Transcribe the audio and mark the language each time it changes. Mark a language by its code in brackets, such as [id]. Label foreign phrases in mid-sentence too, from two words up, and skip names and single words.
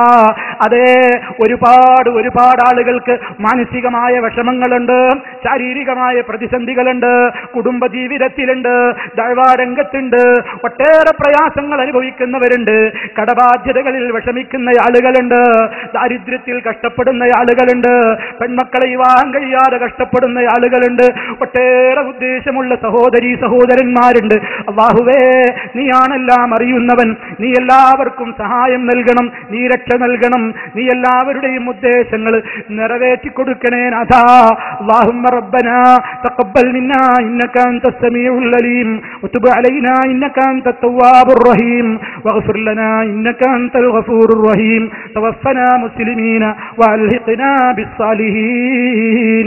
[ml] അതെ ഒരുപാട് ആളുകൾക്ക് മാനസികമായ വിഷമങ്ങളുണ്ട്, ശാരീരികമായ പ്രതിസന്ധികളുണ്ട്, കുടുംബജീവിതത്തിലുണ്ട്, ദഅ്വാരംഗത്തുണ്ട്, ഒട്ടേറെ പ്രയാസങ്ങൾ അനുഭവിക്കുന്നവരുണ്ട്, കടബാധ്യതകളിൽ വിഷമിക്കുന്ന ആളുകളുണ്ട്, ദാരിദ്ര്യത്തിൽ കഷ്ടപ്പെടുന്ന ആളുകളുണ്ട്, പെൺമക്കളെ വിവാഹം കഴിയാതെ കഷ്ടപ്പെടുന്ന ആളുകളുണ്ട്, ഒട്ടേറെ ഉദ്ദേശമുള്ള സഹോദരീ സഹോദരന്മാരുണ്ട്. അല്ലാഹുവേ, നീയാണെല്ലാം അറിയുന്നവൻ. നീ എല്ലാവർക്കും സഹായം നൽകണം, നീ രക്ഷ നൽകണം, നീ എല്ലാവരുടെയും ഉദ്ദേശങ്ങൾ നിറവേറ്റി കൊടുക്കണേ നാഥാ. [ar] اللهم ربنا تقبل منا إنك أنت السميع العليم وتب علينا إنك أنت التواب الرحيم واغفر لنا إنك أنت الغفور الرحيم توفنا مسلمين وألحقنا بالصالحين.